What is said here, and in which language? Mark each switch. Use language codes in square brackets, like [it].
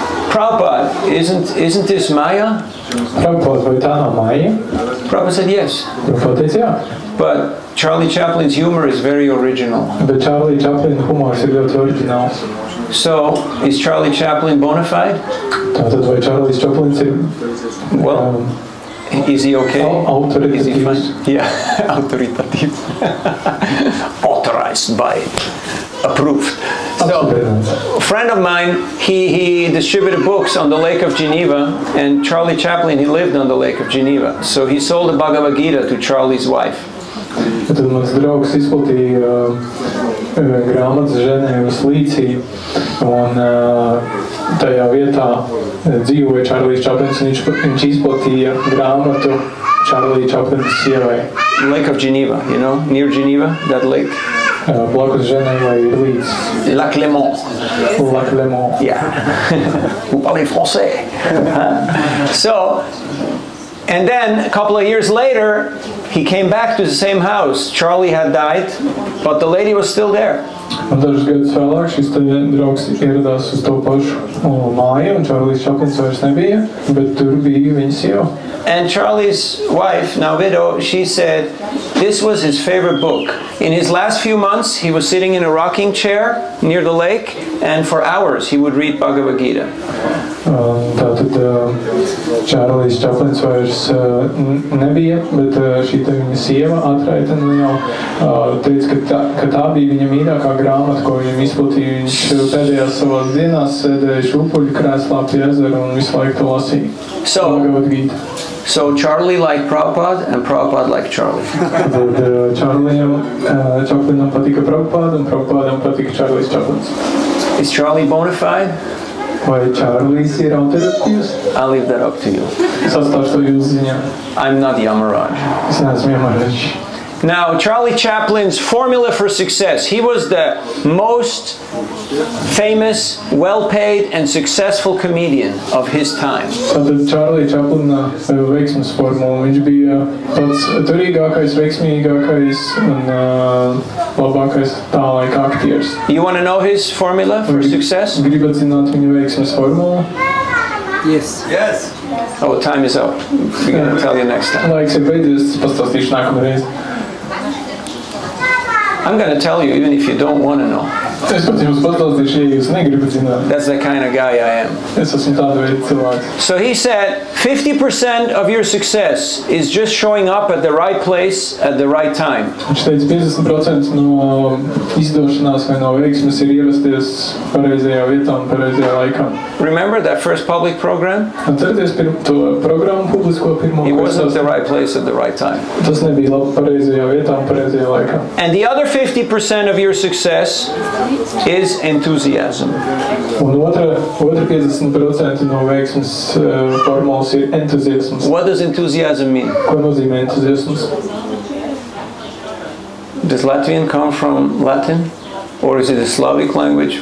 [en] Prabhupada, isn't this Maya? [lv] Prabhupada, vai tā nav Maya? [en] Prabhupada said yes. [lv] Prabhupada teica jā. [en] But Charlie Chaplin's humor is very original. [lv] Bet Charlie Chaplin humors ir ļoti oriģināls. [en] So, is Charlie Chaplin bona fide? [lv] Tātad vai Charlie Chaplins ir... [en] Well, is he okay? Is he fine? Yeah, authoritative. Authorized by, approved. So, a friend of mine, he distributed books on the Lake of Geneva, and Charlie Chaplin, he lived on the Lake of Geneva. So he sold the Bhagavad Gita to Charlie's wife. [lv] Tad mans draugs izplatīja grāmatas Ženēvas līcī, un tajā vietā dzīvoja Charlie Chaplins, un viņš izplatīja grāmatu Charlie Chaplins sievai. [en] Lake of Geneva, you know, near Geneva, that lake. [lv] Blakus Ženēvai ir līdz. [fr] Lac Léman. Lac Léman. Yeah. Vous parlez français. [en] So, and then a couple of years later, he came back to the same house. Charlie had died, but the lady was still there. [lv] Un dažus gadus vēlāk šis draugs ieradās uz to pašu māju, un Charlies Chaplins vairs nebija, bet tur bija viņa sieva. [en] And Charlie's wife, now widow, she said this was his favorite book. In his last few months, he was sitting in a rocking chair near the lake, and for hours he would read Bhagavad Gita. [lv] Tātad Charlies Chaplins vairs nebija, bet šī viņa sieva atraita jau teica, ka tā bija viņa mīļākā grāmata, ko viņam izplatīja. Viņš pēdējās savās dienās sēdēja šūpuļu krēslā pie ezera un visu laiku to lasīja. Bhagavad Gita. [en] So Charlie liked Prabhupada and Prabhupada liked Charlie. [lv] Tad Chaplinam patika Prabhupada un Prabhupadam patika Charlies Chaplins. [en] Is Charlie bona fide? [lv] Vai Charlies ir autoritīvs? [en] I'll leave that up to you. [lv] Es atstāšu to jūsu ziņā. [en] I'm not Yamaraj. [lv] Es neesmu Yamaraj. [en] Now, Charlie Chaplin's formula for success. He was the most famous, well-paid, and successful comedian of his time. [lv] Tātad Charlie Chaplina veiksmes formula. Viņš bija pats turīgākais, veiksmīgākais un labākais tā laika aktieris. [en] You want to know his formula for success? [lv] Gribat zināt viņa veiksmes formulu? [en] Yes. Yes. Oh, time is up. We're going to tell you next time. [lv] Laiks ir beidzies, pastāstīšu nākamreiz. [en] I'm going to tell you even if you don't want to know. [lv] Es pat jums pastāstīšu, ja jūs negribat zināt. [en] That's the kind of guy I am. [lv] Es esmu tāda veida cilvēks. [en] So he said, 50% of your success is just showing up at the right place at the right time. [lv] Viņš teica, 50% no izdošanās vai no veiksmes ir ierasties pareizajā vietā un pareizajā laikā. [en] Remember that first public program? [lv] Atcerieties to programmu publisko pirmo. [en] He wasn't at the right place at the right time. [lv] Tas nebija labi pareizajā vietā un pareizajā laikā. [en] And the other 50% of your success is enthusiasm. [lv] Un otra 50% no veiksmes formulas ir entuziasms. [en] What does enthusiasm mean? [lv] Ko nozīmē entuziasms? [en] Does Latvian come from Latin? Or is it a Slavic language?